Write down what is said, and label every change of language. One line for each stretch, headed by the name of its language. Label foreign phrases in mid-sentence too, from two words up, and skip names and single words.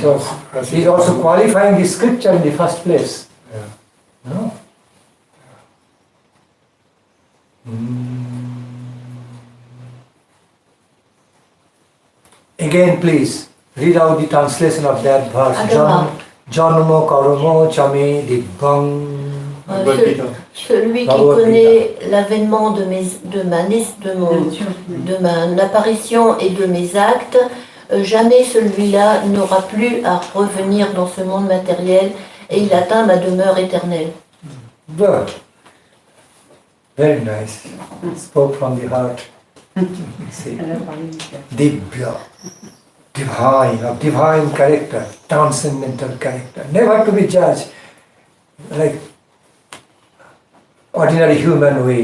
English: So he is also qualifying the scripture in the first place. Yeah. No? Again, please read out the translation of that verse.
Sanskrit: जन्म कर्म च मे दिव्यं.
French: Celui qui connaît l'avènement de mon apparition et de mes actes, jamais celui-là n'aura plus à revenir dans ce monde matériel et il atteint ma demeure éternelle.
English: Good. Very nice. Spoke from the heart. See, Dibya, divine, of divine character, transcendental character, never to be judged like ordinary human way.